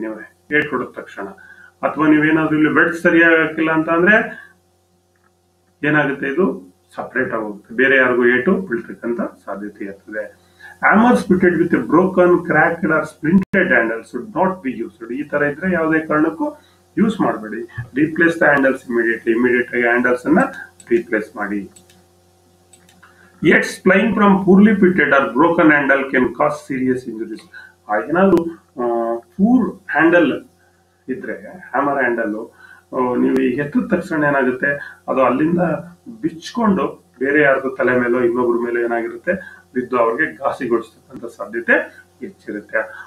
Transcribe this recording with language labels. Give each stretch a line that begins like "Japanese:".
Kannada: ನೀವು ಏಟ್ ಹೊಡೆದ ತಕ್ಷಣ, ಅಥವಾ ನೀವೇನಾದ್ರೂ ಇಲ್ಲಿ ವೆಡ್ಜ್ ಸರಿಯಾಗಿ ಹಾಕಿಲ್ಲ ಅಂತ ಅಂದ್ರೆ ಏನಾಗುತ್ತೆ, ಇದು ಸಪರೇಟ್ ಆಗೋಗುತ್ತೆ, ಬೇರೆ ಯಾರಿಗೂ ಏಟು ಬೀಳ್ತಕ್ಕಂಥ ಸಾಧ್ಯತೆ ಇರ್ತದೆ.
English: Hammers fitted with broken, cracked or splintered handle should not be used.
Kannada: ಈ ತರ ಇದ್ರೆ ಯಾವುದೇ ಕಾರಣಕ್ಕೂ ಯೂಸ್ ಮಾಡಬೇಡಿ.
English: replace the handles
Kannada: ಇಮಿಡಿಯೇಟ್ ಆಗಿ ಹ್ಯಾಂಡಲ್ಸ್ ಅನ್ನ ರೀಪ್ಲೇಸ್ ಮಾಡಿ.
English: Yet flying from poorly fitted or broken handle can cause serious injuries.
Kannada: ಏನಾದ್ರು ಪೂರ್ ಹ್ಯಾಂಡಲ್ ಇದ್ರೆ, ಹ್ಯಾಮರ್ ಹ್ಯಾಂಡಲ್ ನೀವು ಎತ್ತಿದ ತಕ್ಷಣ ಏನಾಗುತ್ತೆ, ಅದು ಅಲ್ಲಿಂದ ಬಿಚ್ಕೊಂಡು ಬೇರೆ ಯಾರ್ದು ತಲೆ ಮೇಲೋ ಇನ್ನೊಬ್ರ ಮೇಲೆ ಏನಾಗಿರುತ್ತೆ, ಬಿದ್ದು ಅವ್ರಿಗೆ ಘಾಸಿಗೊಳಿಸ್ತಕ್ಕಂಥ ಸಾಧ್ಯತೆ ಹೆಚ್ಚಿರುತ್ತೆ.